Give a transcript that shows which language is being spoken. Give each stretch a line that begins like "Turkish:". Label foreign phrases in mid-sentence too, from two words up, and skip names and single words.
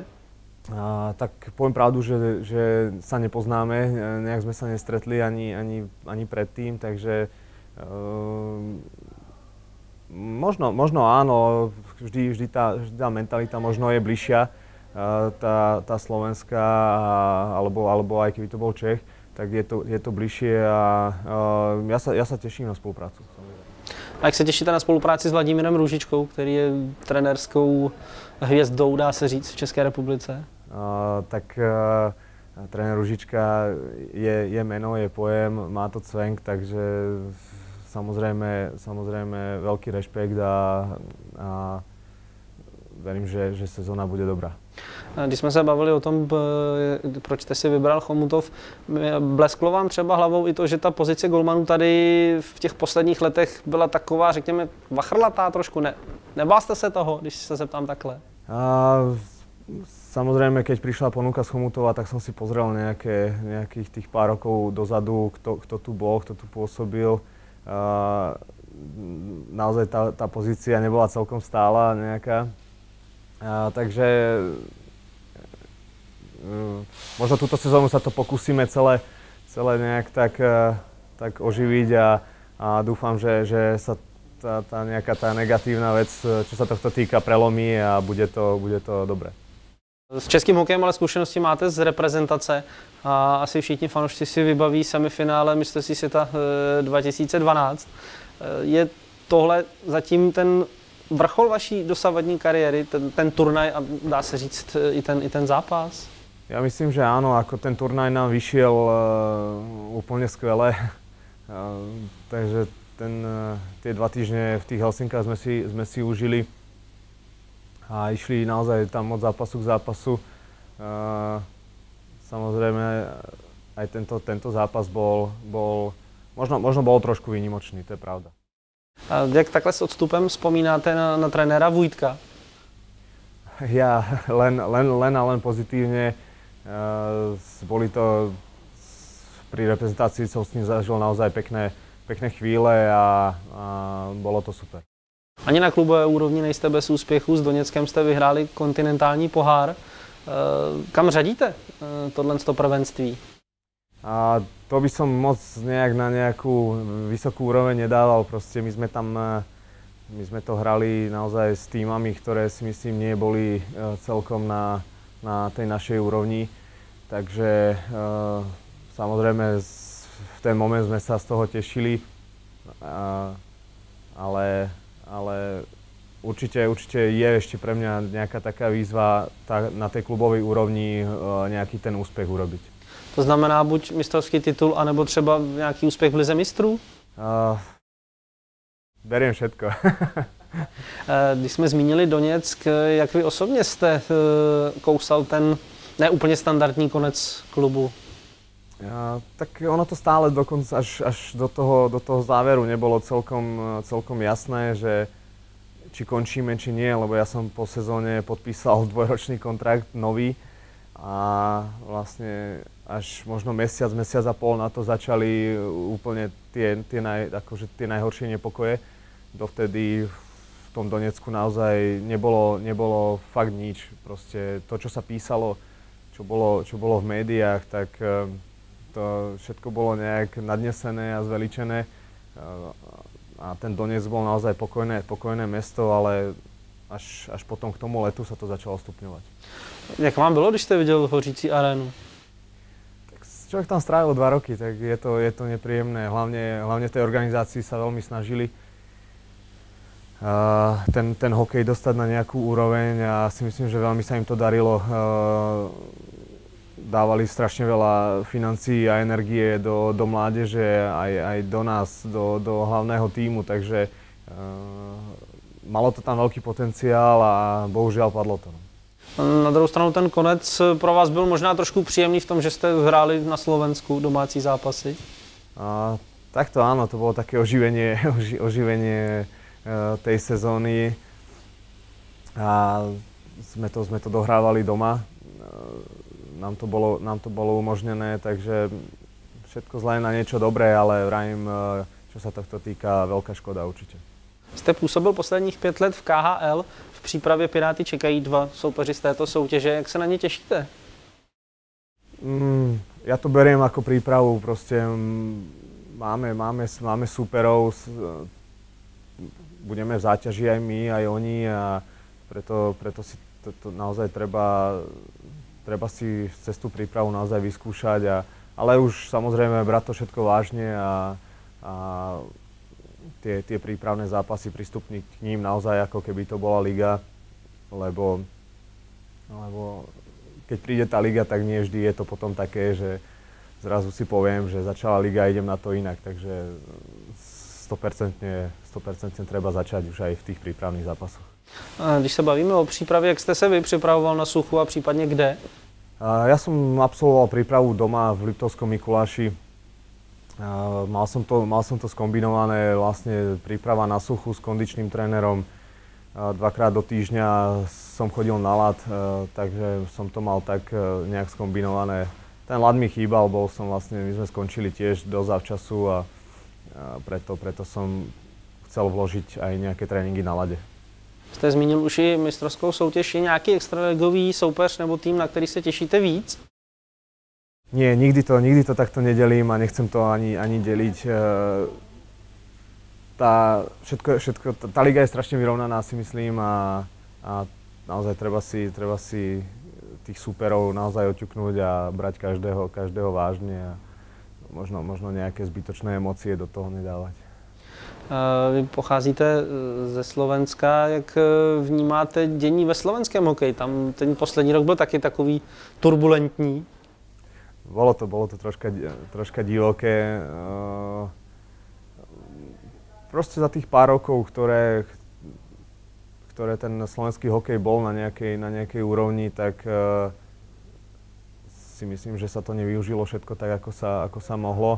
Slovak: Tak poviem pravdu, že sa nepoznáme, nejak sme sa nestretli ani predtým, takže možno áno, vždy tá mentalita možno je bližšia, tá slovenská, alebo aj keby to bol Čech, tak je to bližšie a ja sa teším na spoluprácu.
Czech: A jak se těšíte na spolupráci s Vladimírem Růžičkou, který je trenérskou hvězdou, dá se říct, v České republice?
Slovak: Tréner Růžička je meno, je pojem, má to cvenk, takže samozrejme veľký rešpekt a verím, že sezóna bude dobrá.
Czech: Když jsme se bavili o tom, proč jste si vybral Chomutov, blesklo vám třeba hlavou i to, že ta pozice golmanů tady v těch posledních letech byla taková, řekněme, vachrlatá trošku? Nebál jste se toho, když se zeptám takhle?
Slovak: Samozrejme, keď prišla ponuka z Chomutova, tak som si pozrel nejakých tých pár rokov dozadu, kto tu bol, kto tu pôsobil. Naozaj tá pozícia nebola celkom stála nejaká. Takže možno túto sezónu sa to pokúsime celé nejak tak oživiť a dúfam, že sa nejaká tá negatívna vec, čo sa tohto týka, prelomí a bude to dobré.
Czech: S českým hokejem ale zkušenosti máte z reprezentace a asi všichni fanoušci si vybaví semifinále mistrovství světa 2012. Je tohle zatím ten vrchol vaší dosavadní kariéry, ten turnaj a dá se říct i ten zápas?
Slovak: Ja myslím, že áno, ako ten turnaj nám vyšiel úplne skvelé. Takže tie 2 týždne v tých Helsinkách sme si užili a išli naozaj tam od zápasu k zápasu. Samozrejme aj tento zápas bol možno bol trošku výnimočný, to je pravda.
Czech: A jak takhle s odstupem vzpomínáte na trenéra Vujtka?
Slovak: Ja len pozitívne. Boli to pri reprezentácii som s ním zažil naozaj pekné chvíle a bolo to super.
Czech: Ani na klubové úrovni nejste bez úspěchu, s Doněckem jste vyhráli kontinentální pohár. Kam řadíte tohleto prvenství?
Slovak: A to by som moc nejak na nejakú vysokú úroveň nedával. Proste my sme to hrali naozaj s tímami, ktoré si myslím neboli celkom na tej našej úrovni. Takže samozrejme v ten moment sme sa z toho tešili, ale určite je ešte pre mňa nejaká taká výzva na tej klubovej úrovni nejaký ten úspech urobiť.
Czech: To znamená buď mistrovský titul, anebo třeba nějaký úspěch v lize mistrů?
Slovak: Beriem všetko.
Czech: Když jsme zmínili Doněck, jak vy osobně jste kousal ten neúplně standardní konec klubu?
Slovak: Tak ono to stále dokonca až do toho záveru nebolo celkom jasné, že či končíme, či nie, lebo ja som po sezóne podpísal 2-ročný kontrakt nový a vlastne až možno mesiac a pol na to začali úplne tie najhoršie nepokoje. Dovtedy v tom Donecku naozaj nebolo fakt nič. Proste to, čo sa písalo, čo bolo v médiách, tak to všetko bolo nejak nadnesené a zveličené. A ten Donec bol naozaj pokojné mesto, ale až potom k tomu letu sa to začalo stupňovať.
Czech: Jak vám bylo, když jste viděl hořící arénu?
Slovak: Tak človek tam strávil 2 roky, tak je to nepríjemné. Hlavne v tej organizácii sa veľmi snažili ten hokej dostať na nejakú úroveň a si myslím, že veľmi sa im to darilo. Dávali strašne veľa financií a energie do mládeže, aj do nás, do hlavného tímu, takže malo to tam veľký potenciál a bohužiaľ padlo to.
Czech: Na druhou stranu ten konec pro vás byl možná trošku příjemný v tom, že jste hráli na Slovensku domácí zápasy?
Slovak: Tak to áno, to bolo také oživenie tej sezóny a sme to dohrávali doma. Nám to bolo umožnené, takže všetko zlé na niečo dobré, ale vrajím, čo sa tohto týka, veľká škoda určite.
Czech: Jste působil posledních 5 let v KHL, v přípravě Piráty čekají 2 soupeři z této soutěže, jak se na ně těšíte?
Slovak: Ja to beriem ako prípravu, proste máme súperov, budeme v záťaži aj my, aj oni a preto si to naozaj treba si cez tú prípravu naozaj vyskúšať, ale už samozrejme brať to všetko vážne a tie prípravné zápasy pristupniť k ním naozaj ako keby to bola liga, lebo keď príde tá liga, tak nie vždy je to potom také, že zrazu si poviem, že začala liga a idem na to inak, takže 100% treba začať už aj v tých prípravných zápasoch.
Czech: A když se bavíme o přípravě, jak jste se vy připravoval na suchu a případně kde?
Slovak: Ja som absolvoval prípravu doma v Liptovskom Mikuláši. Mal som to skombinované, vlastne príprava na suchu s kondičným trénerom. 2-krát do týždňa som chodil na ľad, takže som to mal tak nejak skombinované. Ten ľad mi chýbal, my sme skončili tiež dosť zavčasu a preto som chcel vložiť aj nejaké tréninky na ľade.
Czech: Jste zmínil už i mistrovskou soutěž, je nějaký extraligový soupeř nebo tým, na který se těšíte víc?
Slovak: Nie, nikdy to takto nedelím a nechcem to ani deliť. Tá liga je strašne vyrovnaná, si myslím, a naozaj treba si tých súperov naozaj oťuknúť a brať každého vážne a možno nejaké zbytočné emócie do toho nedávať.
Czech: Vy pocházíte ze Slovenska, jak vnímáte dění ve slovenském hokeji? Tam ten poslední rok byl taky takový turbulentní.
Slovak: Bolo to troška divoké. Proste za tých pár rokov, ktoré ten slovenský hokej bol na nejakej úrovni, tak si myslím, že sa to nevyužilo všetko tak, ako sa mohlo.